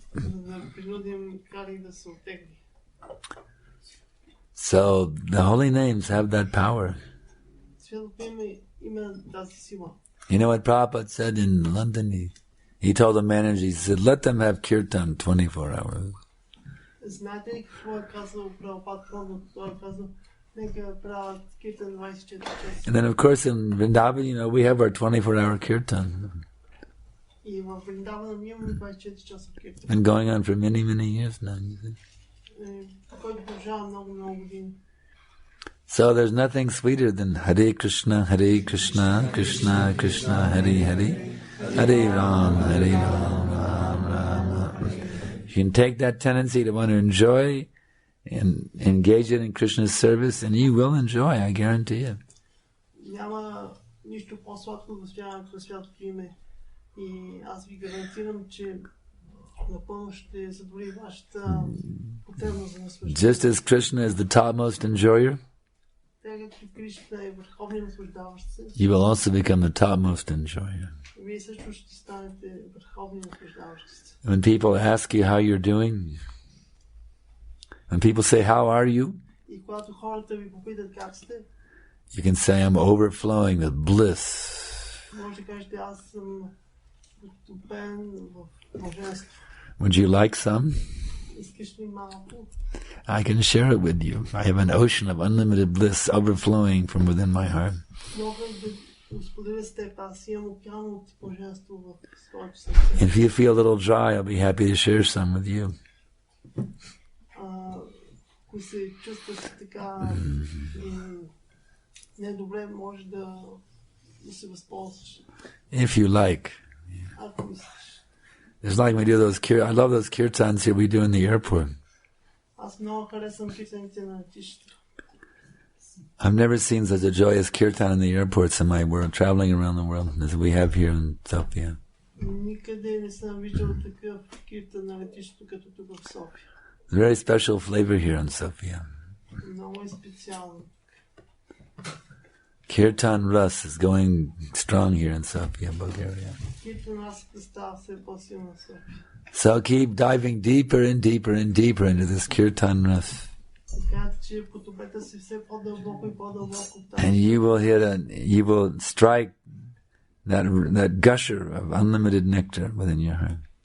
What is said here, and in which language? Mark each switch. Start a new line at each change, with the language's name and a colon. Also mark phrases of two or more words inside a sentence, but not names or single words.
English: So the holy names have that power. You know what Prabhupada said in London? He told the manager, he said, let them have kirtan 24 hours.
Bulgarian: Нека правят киртан 24 часа.
English: And then of course in Vrindavan, we have our 24-hour kirtan.
Bulgarian: И в Вриндавана ние имаме 24 часа киртан.
English: And going on for many, many years now.
Bulgarian: Който продължава много години.
English: So there's nothing sweeter than Hare Krishna, Krishna Krishna, Hare Hare, Hare Ram, Ram Ram. You can take that tendency to want to enjoy and engage it in Krishna's service, and you will enjoy, I guarantee you.
Bulgarian: Няма нищо по-сладко да стоянето на святото име. И аз ви гарантирам, че напълно ще задоволи вашата потребност за наслаждение.
English: Just as Krishna is the topmost enjoyer,
Bulgarian: Както Кришна е върховният наслаждаващ се,
English: you will also become the topmost enjoyer.
Bulgarian: Вие също ще станете върховният наслаждаващ се.
English: When people ask you how you're doing, when people say, how are you?
Bulgarian: И когато хората ви попитат как сте,
English: you can say, I'm overflowing with bliss.
Bulgarian: може да кажете, аз съм потопен в блаженство.
English: Would you like some?
Bulgarian: Искаш ли малко?
English: I can share it with you. I have an ocean of unlimited bliss overflowing from within my heart.
Bulgarian: Мога да споделя с теб, аз имам океан от блаженство в своето сърце.
English: If you feel a little dry, I'll be happy to share some with you.
Bulgarian: Ако се чувстваш така недобре, може да се възползваш.
English: If you like.
Bulgarian: Ако искаш.
English: It's like we do those I love those kirtans here we do in the airport.
Bulgarian: Аз много харесвам киртаните на летището.
English: I've never seen such a joyous kirtan in the airports in my world, traveling around the world, as we have here in Sofia.
Bulgarian: Никъде не съм виждал такъв киртан на летището, като тук в София.
English: It's a very special flavor here in Sofia.
Bulgarian: Много е специално.
English: Kirtan Ras is going strong here in Sofia, Bulgaria. So keep diving deeper and deeper and deeper into this Kirtan Ras. And you will strike that gusher of unlimited nectar within your heart.